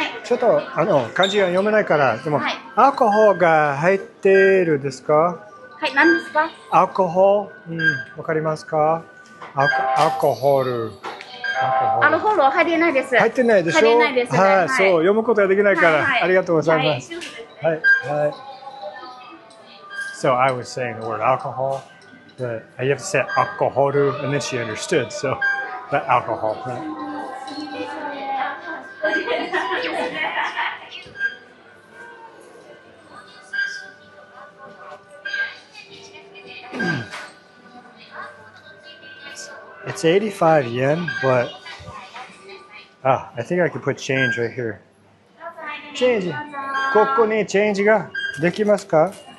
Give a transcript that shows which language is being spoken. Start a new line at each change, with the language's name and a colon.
Japanese: ちょっと漢字が読めないから、でも、アルコールが入っているですか？はい、何ですか？アルコール、わかりますか？アルコール。アルコールは入ってないです。入ってないでしょ？入ってないですね。はい、そう、読むことができないから、ありがとうございます。はい、はい。
English: So I was saying the word alcohol, but you have to say alcohol, and then she understood. So, that alcohol. Right? It's 85 yen, but I think I could put change right here. Change.
Japanese: ここにチェンジができますか？